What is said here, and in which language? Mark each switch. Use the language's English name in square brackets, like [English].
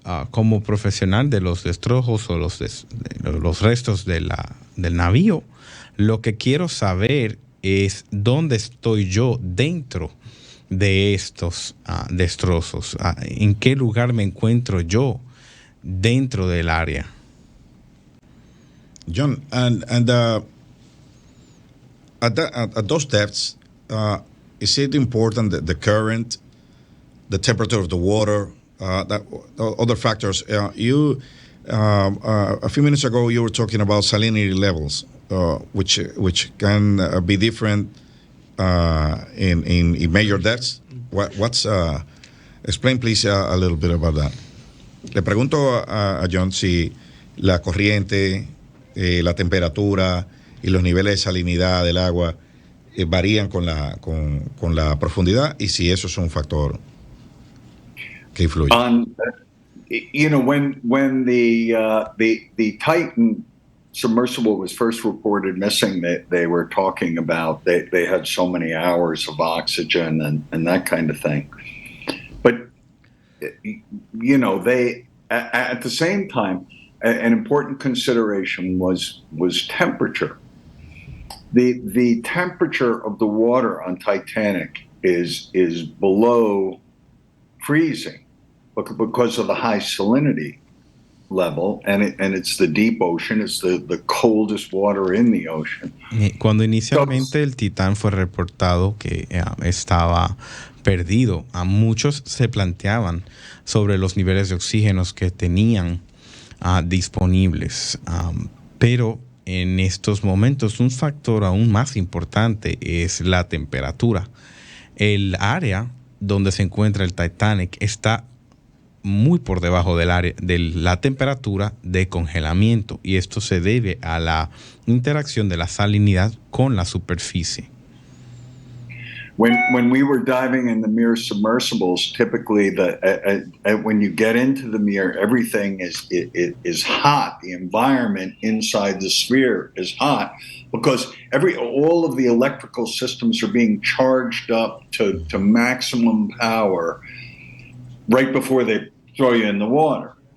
[Spanish] Como profesional de los destrozos o los restos del navío, lo que quiero saber es dónde estoy yo dentro de estos destrozos, en qué lugar me encuentro yo dentro del área. [English] John, and at those depths, is it important that the current, the temperature of the water, that other factors? You a few minutes ago you were talking about salinity levels, which can be different in major depths. What's explain please a little bit about that. [Spanish] Le pregunto a John si la corriente, la temperatura y los niveles de salinidad del agua varían con la profundidad y si eso es un factor que influye. [English] When the Titan submersible was first reported missing, they were talking about they had so many hours of oxygen and that kind of thing. But they at the same time, an important consideration was temperature. The temperature of the water on Titanic is below freezing because of the high salinity level, and it's the deep ocean. It's the coldest water in the ocean. [Spanish] Cuando inicialmente el Titán fue reportado que estaba perdido, a muchos se planteaban sobre los niveles de oxígenos que tenían disponibles, pero en estos momentos un factor aún más importante es la temperatura. El área donde se encuentra el Titanic está muy por debajo del área de la temperatura de congelamiento y esto se debe a la interacción de la salinidad con la superficie. [English] When we were diving in the Mir submersibles, typically when you get into the Mir, everything is hot. The environment inside the sphere is hot because all of the electrical systems are being charged up to maximum power right before they throw you in the water.